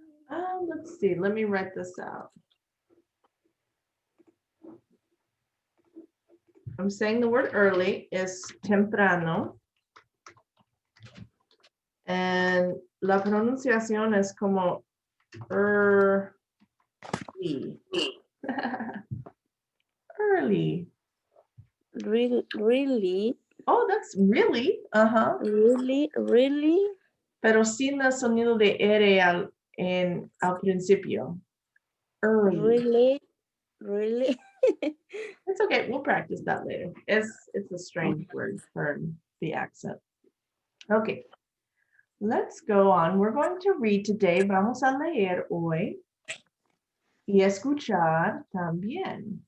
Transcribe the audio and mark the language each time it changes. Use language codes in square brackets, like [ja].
[en] Let's see, let me write this out. I'm saying the word early is temprano. [es] And la pronunciación es como early. [en] Early. Really, Oh, that's really. Uh-huh. really. [es] Pero sin el sonido de R al principio. [en] Early. Really. It's okay. We'll practice that later. It's a strange word for the accent. Okay. Let's go on. We're going to read today. [es] Vamos a leer hoy y escuchar también.